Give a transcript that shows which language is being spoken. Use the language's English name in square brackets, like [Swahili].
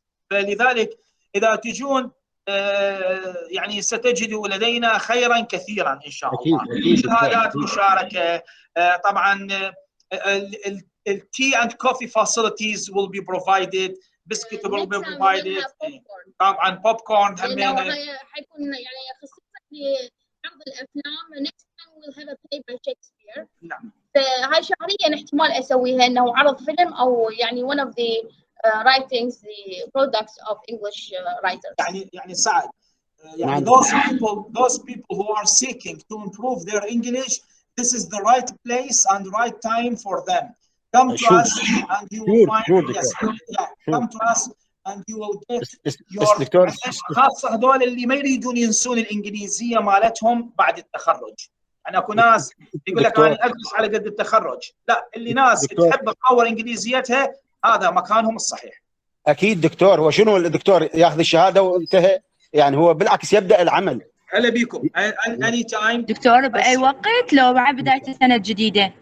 [Arabic] فلذلك اذا تجون يعني ستجدوا لدينا خيرا كثيرا ان شاء الله. شهادات مشاركه، طبعا التي اند كوفي فاسيلتيز [English] will be provided، [Arabic] بسكوت will be provided، طبعا بوب كورن حيكون يعني خصيصا لعرض الافلام. [English] next time we'll have a play by Shakespeare. [Arabic] نعم. فهاي شهريا احتمال اسويها انه عرض فيلم او يعني [English] one of the writings, the products of English writers. يعني سعد يعني those people who are seeking to improve their English, this is the right place and right time for them. Come to us and you will find come to us and you will get your [Arabic] خاصة هذول اللي ما يريدون ينسون الإنجليزية مالتهم بعد التخرج. يعني اكو ناس يقول لك انا ادرس على قد التخرج، لا، اللي ناس تحب تطور انجليزيتها هذا مكانهم الصحيح. اكيد دكتور. هو شنو الدكتور ياخذ الشهاده وانتهى؟ يعني هو بالعكس يبدا العمل. هلا بيكم اني تايم دكتور. باي وقت لو مع بدايه السنه الجديده؟